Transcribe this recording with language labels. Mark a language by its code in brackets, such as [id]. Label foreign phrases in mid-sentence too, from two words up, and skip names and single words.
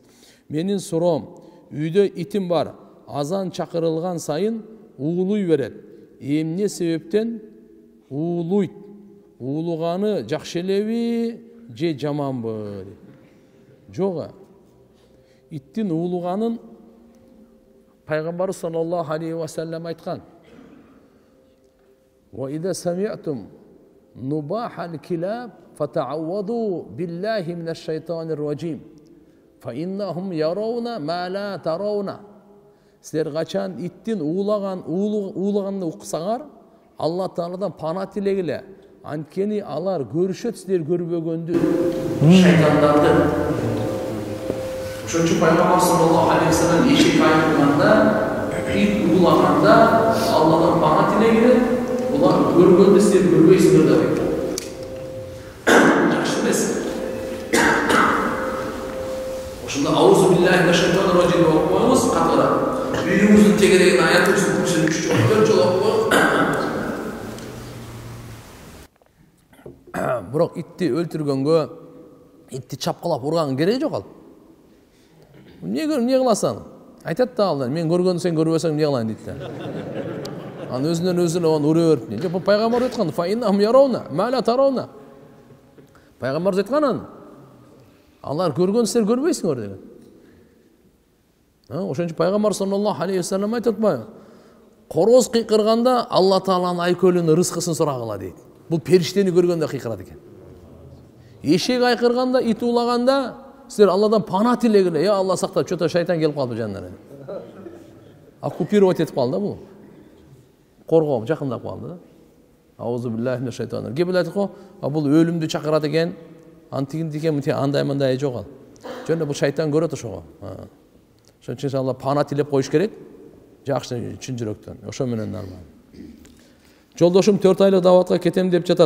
[ky] Менин суроом, үйдө итим бар. Азан чакырылган сайын уулуй берет. Эмне себептен уулуйт? Уулуганы жакшы элеби же жаманбы? Жок. Иттин уулуганын Пайгамбар [ar] صلى الله عليه وسلم [ky] айткан. [ar] وإذا سمعتم نباح الكلاب فتعوذوا بالله من الشيطان الرجيم. فإنهم يرون ما لا ترون. [ky] Силер качан иттин уулаганын уксаңар, Алла Тааладан пана тилегиле. Анткени алар көрүшөт силер көрбөгөндү. Шайтандарды. Ошончо Пайгамбар [ar] صلى الله عليه وسلم [ky] эшик айтканда, ит уулаганда Алладан пана тилегиле. Булар көргөндү силер көрбөйсүңөр деп айткан. Жакшы эмес. Ошондо [ar] أعوذ بالله من الشيطان الرجيم [ky] деп окуңуз, катыраак. Үйүңүздүн тегерегин аят үчүн 3 жолу 4 жолу окуңуз. Бирок итти өлтүргөнгө, итти чапкылап урганга кереги жок ал. Эмне кыласың? Айтат да ал, мен көргөндү сен көрбөсөң эмне кылайын дейт да. Анын өзүнөн өзү оны ура берип. Жок, пайгамбар айткан, [ar] فإنهم يرون ما لا ترون. [ky] Пайгамбар айткан, алар көргөн силер көрбөйсүңөр деген. Ошончо Пайгамбар [ar] صلى الله عليه وسلم [ky] айтып атпайбы? Короз кыйкырганда Алла Тааланын айкөлүнүн рызкысын сурагыла дейт. Бул периштени көргөндө кыйкырат экен. Эшек айкырганда, ит уулаганда силер Алладан пана тилегиле. Я Алла сактап, чото шайтан келип калды жанына. Оккупировать этип калды бул. Коргоо жакындап калды да. [ar] أعوذ بالله من الشيطان. [ky] Кеп айтып го, бул өлүмдү чакырат экен. Антигин деген андай жок ал. Жөн бул шайтан көрөт ошого. Ошон үчүн Алла пана тилеп коюш керек. Жакшы чын жүрөктөн. Ошо менен нормал. Жолдошум 4 айлык даватка кетем деп жатат.